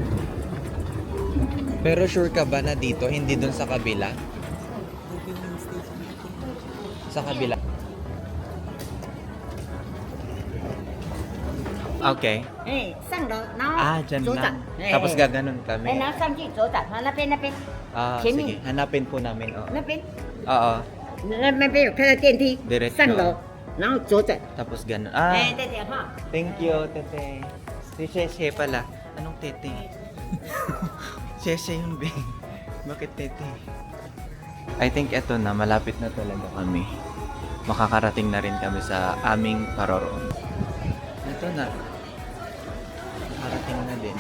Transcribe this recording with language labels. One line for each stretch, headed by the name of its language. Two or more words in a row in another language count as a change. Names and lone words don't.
Filipino: Pero sure ka ba na dito, hindi dun sa kabila? Sa kabila. Okay.
Chinese: 上楼，然后
Filipino: Dyan
Chinese: 左转
Filipino: lang.，Tapos gaganon kami.
Chinese: 然后上去左转，然后那边，前面
Filipino: Sige, hanapin po namin. Oo.
Chinese: 那边
Filipino: Oo.
Chinese: 那边有看到电梯
Filipino: Diretso.
Chinese: 上楼，然后左转，
Filipino: Tapos ganon.
Chinese: 对对哈。
English: Thank you,
Filipino: Tete. Si Sheshe pala. Anong Tete? Sheshe yung bing. Bakit Tete?
English: I think
Filipino: eto na, malapit na talaga kami. Makakarating na rin kami sa aming paroroon. Ito na. Makarating na din.